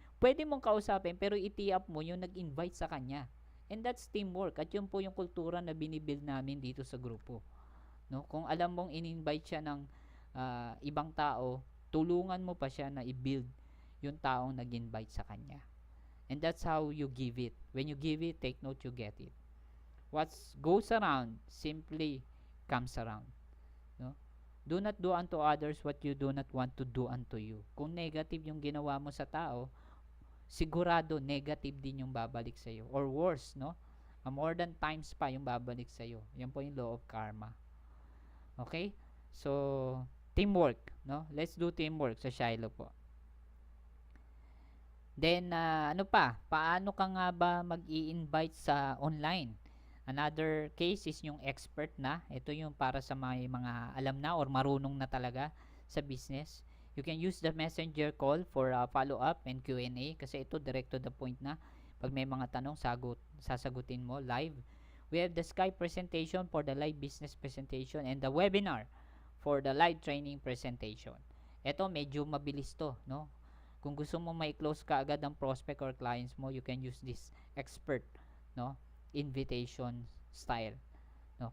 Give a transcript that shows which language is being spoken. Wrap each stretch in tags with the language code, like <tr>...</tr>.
<tl>Pwede mong kausapin, pero i-tee-up mo yung nag-invite sa kanya.</tl> <en>And that's teamwork.</en> <tl>At yun po yung kultura na binibuild namin dito sa grupo. No? Kung alam mong in-invite siya ng ibang tao, tulungan mo pa siya na i-build yung taong nag-invite sa kanya.</tl> <en>And that's how you give it. When you give it, take note you get it. What goes around simply comes around. No? Do not do unto others what you do not want to do unto you.</en> <tl>Kung negative yung ginawa mo sa tao, sigurado negative din yung babalik sa iyo.</tl> <en>Or worse,</en> <tl>no? More than times pa yung babalik sa iyo. Yan po yung law of karma. Okay? So, teamwork, no?</tl> <en>Let's do teamwork sa Shiloh po.</en> <tl>Then, ano pa? Paano ka nga ba mag-i-invite sa online?</tl> <en>Another case is yung expert na.</en> <tl>Ito yung para sa mga alam na or marunong na talaga sa business.</tl> <en>You can use the messenger call for follow-up and Q&A kasi ito direct to the point na.</en> <tl>Pag may mga tanong, sasagutin mo live.</tl> <en>We have the Skype presentation for the live business presentation and the webinar for the live training presentation.</en> <tl>Ito medyo mabilis to, no? Kung gusto mo mai-close ka agad ang prospect or clients mo,</tl> <en>you can use this expert, no, invitation style,</en> <tl>no?</tl>